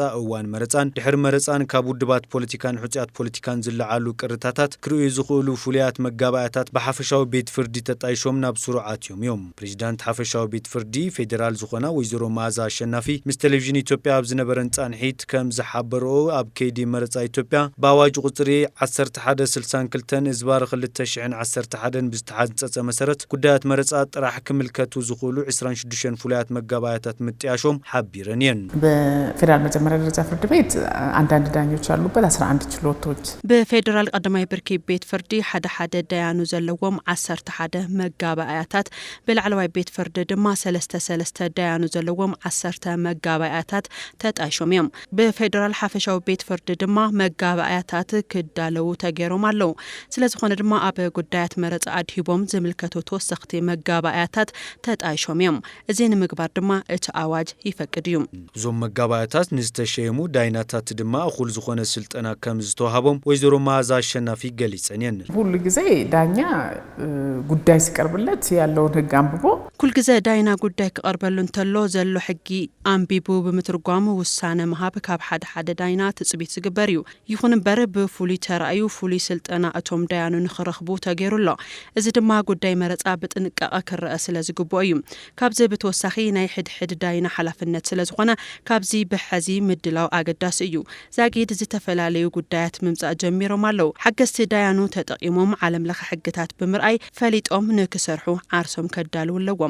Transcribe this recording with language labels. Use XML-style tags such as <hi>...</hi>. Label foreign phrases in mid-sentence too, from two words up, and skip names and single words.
<ti>እዋን መረጻን ድሕሪ መረጻን ካብ ውድባት ፖለቲካን ሕጽያት ፖለቲካን ዝለዓሉ ቅርታታት ክርእዩ ዝኽእሉ ፍሉያት መጋባእያታት ብሓፈሻዊ ቤት ፍርዲ ተጣይሾም ናብ ስሩዓት እዮም ፕሬዝዳንት ሓፈሻዊ ቤት ፍርዲ ፌደራል ዝኾና ወይዘሮ መዓዛ ኣሸናፊ ምስ ቴሌቪዥን ኢትዮጵያ ኣብ ዝነበረን ጻንሒት ከም ዝሓበረኦ ኣብ ከይዲ መረጻ ኢትዮጵያ ብኣዋጅ ቁጽሪ 1162 ዝባር 2011 ብዝተሓጸጸ መሰረት ጉዳያት መረጻ ጥራሕ ክምልከቱ ዝኽእሉ 26 ፍሉያት መጋባእያታት ምጥያሾም ሓቢረን እየን</ti> <am>በፌደራል መጀመሪያ ደረጃ ፍርድ ቤት አንዳንድ ዳኞች ያሉበት 11 ችሎቶች</am> <ti>በፌደራል ቀዳማይ ብርኪ ቤት ፍርዲ ሓደ ዳያኑ ዘለዎም 11 መጋባእያታት በላዕለዋይ ቤት ፍርዲ ድማ 3 ዳያኑ ዘለዎም 10 መጋባእያታት ተጣይሾም እዮም በፌደራል ሓፈሻዊ ቤት ፍርዲ ድማ መጋባእያታት ክዳለው ተገይሮም ኣለው ስለዝኾነ ድማ ኣብ ጉዳያት መረጻ ኣድሂቦም ዝምልከቱ ተወሰኽቲ መጋባእያታት ተጣይሾም እዮም እዚ ንምግባር ድማ እቲ ኣዋጅ ይፈቅድ እዩ እዞም መጋባእያታት ንዝተሸየሙ ዳይናታት ድማ እኹል ዝኾነ ስልጠና ከም ዝተዋሃቦም ወይዘሮ መዓዛ አሸናፊ ገሊጸን እየን</ti> <am>ሁሉ ጊዜ ዳኛ ጉዳይ ሲቀርብለት ያለውን ህግ አንብቦ</am> <ti>ኩል ጊዜ ዳይና ጉዳይ ቀርበሉ እንተሎ ዘሎ ሕጊ አንቢቡ ብምትርጓሙ ውሳነ መሃብ ካብ ሓደ ዳይና ትጽቢት ዝግበር እዩ ይኹን እምበር ብፍሉይ ተራእዩ ፍሉይ ስልጠና እቶም ዳያኑ ንኽረኽቡ ተገይሩሎ እዚ ድማ ጉዳይ መረጻ ብጥንቃቐ ክረአ ስለ ዝግብኦ እዩ ካብዚ ብተወሳኺ ናይ ሕድሕድ ዳይና ሓላፍነት ስለ ዝኾነ ካብዚ ብሕዚ ምድላው ኣገዳሲ እዩ ዛጊድ ዝተፈላለዩ ጉዳያት ምምጻእ ጀሚሮም ኣለው ሓገዝቲ ዳያኑ ተጠቂሞም ዓለም ለኸ ሕግታት ብምርኣይ ፈሊጦም ንክሰርሑ ዓርሶም ከዳልው ኣለዎም</ti>